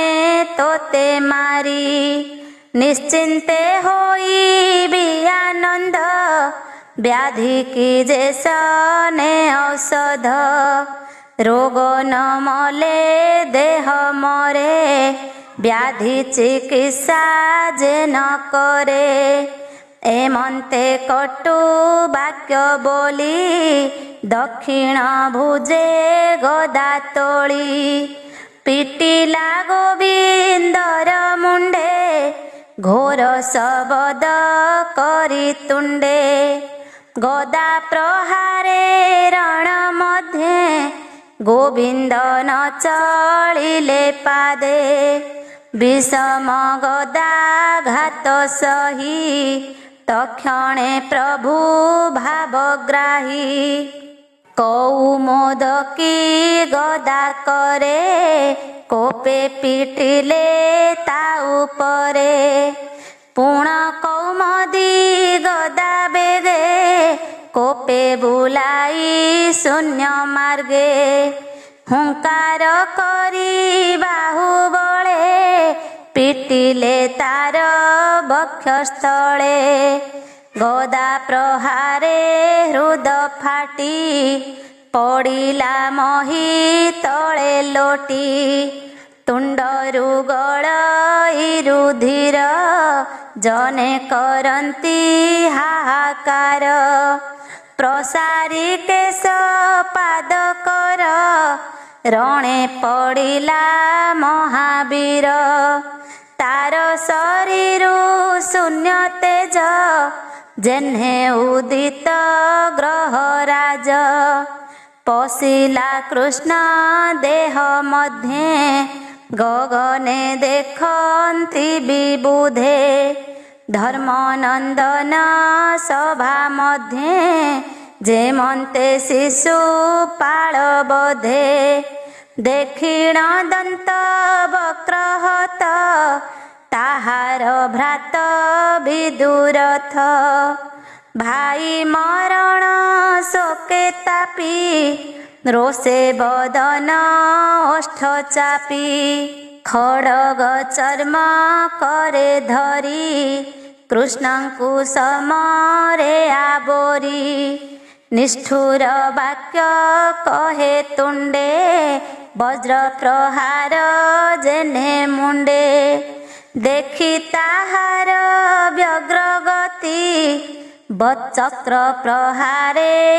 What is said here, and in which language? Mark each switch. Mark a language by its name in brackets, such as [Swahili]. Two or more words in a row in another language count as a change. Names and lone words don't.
[Odia] ତୋତେ ମାରି ନିଶ୍ଚିନ୍ତେ ହୋଇ ଆନନ୍ଦ ବ୍ୟାଧି କି ଯେସନେ ଔଷଧ ରୋଗ ନ ମଲେ ଦେହ ମରେ ବ୍ୟାଧି ଚିକିତ୍ସା ଯେ ନ କରେ ଏମନ୍ତେ କଟୁ ବାକ୍ୟ ବୋଲି ଦକ୍ଷିଣ ଭୁଜେ ଗଦା ତୋଳି ପିଟିଲା ଗୋବିନ୍ଦର ମୁଣ୍ଡେ ଘୋର ଶବଦ କରି ତୁଣ୍ଡେ ଗଦା ପ୍ରହାରେ ରଣ ମଧ୍ୟେ ଗୋବିନ୍ଦ ନ ଚଳିଲେ ପାଦେ ବିଷମ ଗଦା ଘାତ ସହି ତକ୍ଷଣେ ପ୍ରଭୁ ଭାବଗ୍ରାହୀ କୌମୋଦକୀ ଗଦା କରେ କୋପେ ପିଟିଲେ ତା ଉପରେ ପୁଣ କୌମଦୀ ଗଦା ବେଗେ କୋପେ ବୁଲାଇ ଶୂନ୍ୟ ମାର୍ଗେ ହୁଙ୍କାର କରି ବାହୁବଳେ ପିଟିଲେ ତାର ବକ୍ଷସ୍ଥଳେ ଗଦା ପ୍ରହାରେ ହୃଦ ଫାଟି ପଡ଼ିଲା ମହୀ ତଳେ ଲୋଟି ତୁଣ୍ଡରୁ ଗଳଇ ରୁଧିର ଜନେ କରନ୍ତି ହାହାକାର ପ୍ରସାରି କେଶ ପାଦ କର ରଣେ ପଡ଼ିଲା ମହାବୀର ତାର ଶରୀରୁ ଶୂନ୍ୟ ତେଜ ଯେହ୍ନେ ଉଦିତ ଗ୍ରହରାଜ ପଶିଲା କୃଷ୍ଣ ଦେହ ମଧ୍ୟେ ଗଗନେ ଦେଖନ୍ତି ବିବୁଧେ ଧର୍ମନନ୍ଦନ ସଭା ମଧ୍ୟେ ଯେମନ୍ତେ ଶିଶୁ ପାଳ ବୋଧେ ଦେଖିଣ ଦନ୍ତ ବକ୍ରହତ ତାହାର ଭ୍ରାତ ବିଦୁରଥ ଭାଇ ମରଣ ଶୋକେ ତାପି ରୋଷେ ବଦନ ଓଷ୍ଠ ଚାପି ଖଡ଼ଗ ଚର୍ମ କରେ ଧରି କୃଷ୍ଣଙ୍କୁ ସମରେ ଆବୋରି ନିଷ୍ଠୁର ବାକ୍ୟ କହେ ତୁଣ୍ଡେ ବଜ୍ର ପ୍ରହାର ଯେନେ ମୁଣ୍ଡେ ଦେଖି ତାହାର ବ୍ୟଗ୍ର ଗତି ବଚ୍ଚକ୍ର ପ୍ରହାରେ